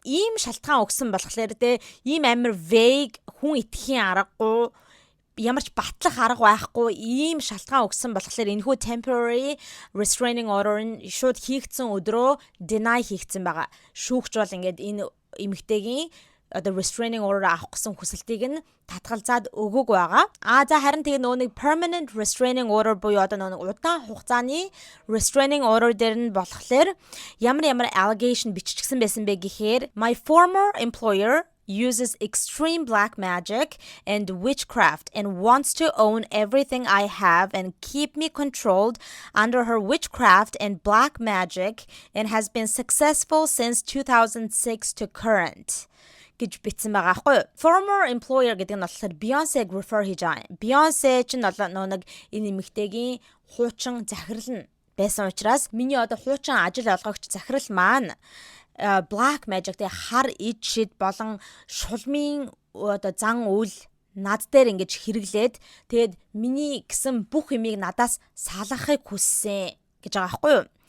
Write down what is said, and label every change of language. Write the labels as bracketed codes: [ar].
[mn] Ийм шалтгаан өгсөн болохоор ийм амар vague хүн итгэхийн аргагүй ямар ч батлах арга байхгүй ийм шалтгаан өгсөн болохоор энэхүү temporary restraining order нь шууд хийгдсэн өдрөө deny хийгдсэн байгаа. Шүүгч бол ингээд энэ эмэгтэйгийн одоо restraining order авах гэсэн хүсэлтийг нь татгалзаад өгөөг байгаа. За харин тэгээ нэг permanent restraining order буюу одоо нэг удаан хугацааны restraining order дээр нь болохоор ямар allegation биччихсэн байсан бэ гэхээр [en] my former employer uses extreme black magic and witchcraft and wants to own everything I have and keep me controlled under her witchcraft and black magic and has been successful since 2006 to current. [mn] гэж бичсэн байгаа аахгүй. Former employer гэдэг нь болохоор Beyoncé-г refer хийж байгаа. Beyoncé ч нэг энэ эмэгтэйгийн хуучин захирал нь байсан учраас миний одоо хуучин ажил олгогч захирал маань black magic тэ хар ид шид болон шулмын одоо зан үйл над дээр ингэж хэрэглээд тэгээд миний гэсэн бүх юмыг надаас салгахыг хүссэн гэж байгаа аахгүй юу.